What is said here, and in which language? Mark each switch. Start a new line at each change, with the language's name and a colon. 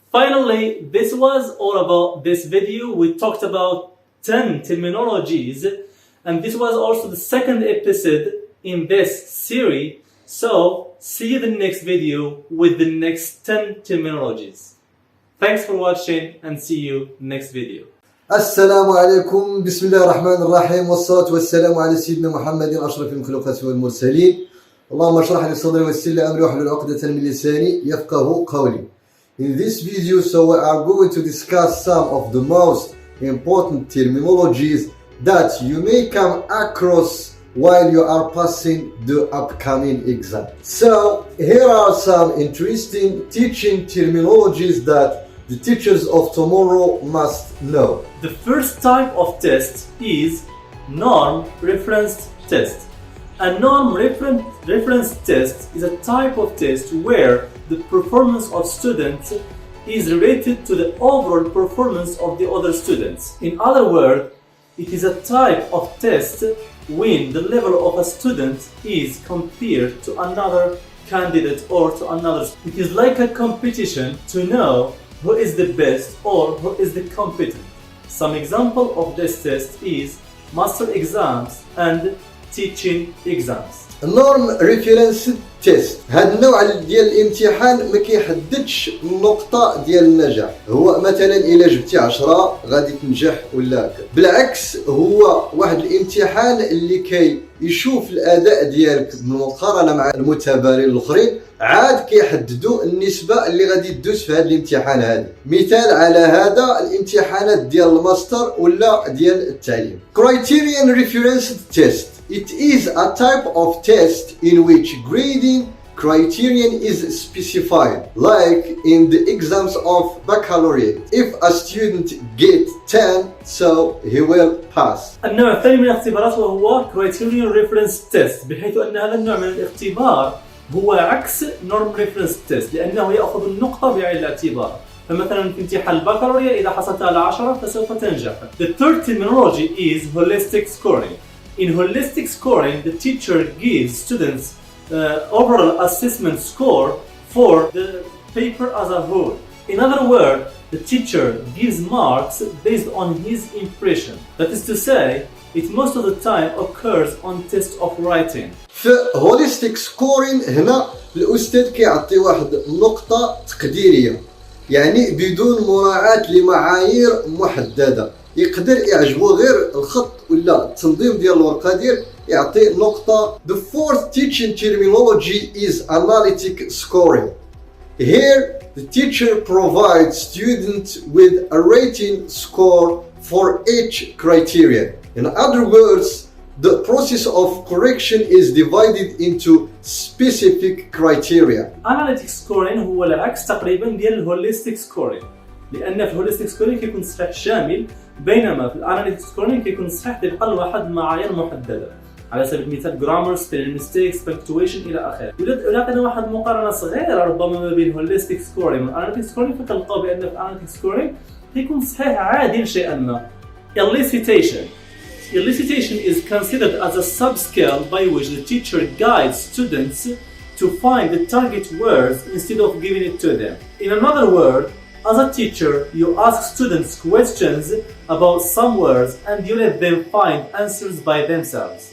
English: Finally, this was all about this video. We talked about 10 terminologies, and this was also the second episode in this series. So see you in the next video with the next 10 terminologies. Thanks for watching and see you next video.
Arabic: السلام عليكم. بسم الله الرحمن الرحيم، والصلاة والسلام على سيدنا محمد أشرف المخلوقات والمرسلين. اللهم اشرح لي صدري ويسر لي أمري واحلل عقدة من لساني يفقهوا قولي.
English: In this video, so we are going to discuss some of the most important terminologies that you may come across while you are passing the upcoming exam. So here are some interesting teaching terminologies that the teachers of tomorrow must know. The first type of test is norm referenced test. A norm reference test is a type of test where the performance of students is related to the overall performance of the other students. In other words, it is a type of test when the level of a student is compared to another candidate or to another. It is like a competition to know who is the best or who is the competent. Some example of this test is master exams and teaching exams. norm reference test.
Arabic: هذا النوع ديال الامتحان ما كيحددش النقطة ديال النجاح. هو مثلا إلا جبتي 10 غادي تنجح ولا بالعكس، هو واحد الامتحان اللي يشوف الأداء ديالك بالمقارنة مع المتبارين الآخرين، عاد كيحددوا النسبة اللي غادي تدوز في هذا الامتحان هذا. مثال على هذا الامتحانات ديال الماستر ولا ديال التعليم.
English: Criterion reference test. It is a type of test in which grading criterion is specified, like in the exams of baccalaureate. If a student gets 10, so he will pass.
Arabic: النوع الثاني من الاختبارات وهو Criterion Reference Test، بحيث أن هذا النوع من الاختبار هو عكس Norm Reference Test، لأنه يأخذ النقطة بعين الاعتبار. فمثلا في امتحان البكالوريا إذا حصلت على 10 فسوف تنجح.
English: The third terminology is Holistic Scoring. In holistic scoring, the teacher gives students overall assessment score for the paper as a whole. In other words, the teacher gives marks based on his impression. That is to say, it most of the time occurs on test of writing.
Arabic: في holistic scoring هنا الأستاذ كيعطي واحد النقطة تقديرية، يعني بدون مراعاة لمعايير محددة. يقدر يعجبو غير الخط ولا التنظيم ديال الورقه ديال يعطي نقطه.
English: The fourth teaching terminology is analytic scoring. Here the teacher provides students with a rating score for each criterion. In other words, the process of correction is divided into specific criteria.
Arabic: Analytic scoring هو العكس تقريبا ديال holistic scoring، لأن في الهوليستيك سكورينج كيكون صحيح شامل، بينما في الاناليتيك سكورينج كيكون صحيح طبقا لواحد معايير محدده، على سبيل المثال جرامر، سبيلينج ميستيكس، بنكتويشن الى اخره. ولكن واحد مقارنه صغيره ربما ما بين الهوليستيك سكورينج والاناليتيك سكورينج، فكنلقاو بان في الاناليتيك سكورينج كيكون صحيح عادل شيئا ما.
English: Elicitation. Elicitation is considered as a subscale by which the teacher guides students to find the target words instead of giving it to them. In another word, as a teacher, you ask students questions about some words and you let them find answers by themselves.